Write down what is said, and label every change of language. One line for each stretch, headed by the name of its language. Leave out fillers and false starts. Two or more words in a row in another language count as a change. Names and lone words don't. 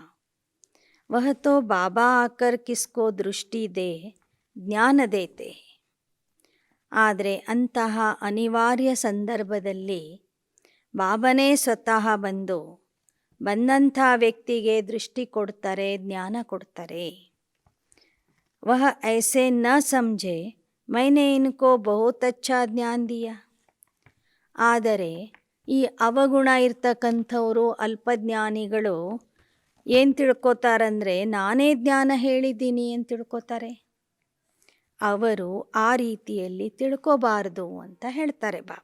Hindi: वह तो बाबा आकर किसको दृष्टि दे ज्ञान देते.
Kannada: ಆದರೆ ಅಂತಹ ಅನಿವಾರ್ಯ ಸಂದರ್ಭದಲ್ಲಿ ಬಾಬನೇ ಸ್ವತಃ ಬಂದಂಥ ವ್ಯಕ್ತಿಗೆ ದೃಷ್ಟಿ ಕೊಡ್ತಾರೆ, ಜ್ಞಾನ ಕೊಡ್ತಾರೆ.
Hindi: वह ऐसे न समझे मैंने इनको बहुत अच्छा ज्ञान दिया.
Kannada: ಆದರೆ ಈ ಅವಗುಣ ಇರ್ತಕ್ಕಂಥವರು ಅಲ್ಪಜ್ಞಾನಿಗಳು ಏನು ತಿಳ್ಕೊತಾರಂದರೆ ನಾನೇ ಜ್ಞಾನ ಹೇಳಿದ್ದೀನಿ ಅಂತ ತಿಳ್ಕೊತಾರೆ. ಅವರು ಆ ರೀತಿಯಲ್ಲಿ ತಿಳ್ಕೋಬಾರ್ದು ಅಂತ ಹೇಳ್ತಾರೆ ಬಾಬಾ.